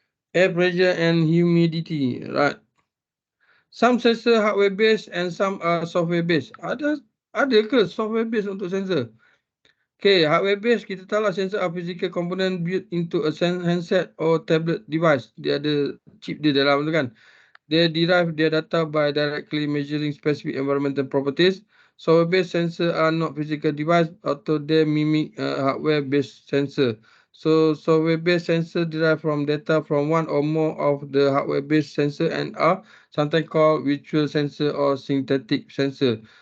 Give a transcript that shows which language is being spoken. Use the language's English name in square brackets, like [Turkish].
[English] Air pressure and humidity, right? Some sensor hardware based and some are software based. [Malay] Ada ke software based untuk sensor? [English] Okay, hardware based [Malay] kita tahu lah [English] sensor are physical component built into a handset or tablet device. [Malay] Dia ada chip dia dalam tu kan. [English] They derive their data by directly measuring specific environmental properties. Software-based sensors are not physical device, although they mimic hardware-based sensor. So software-based sensor derive from data from one or more of the hardware-based sensor and are sometimes called virtual sensor or synthetic sensor.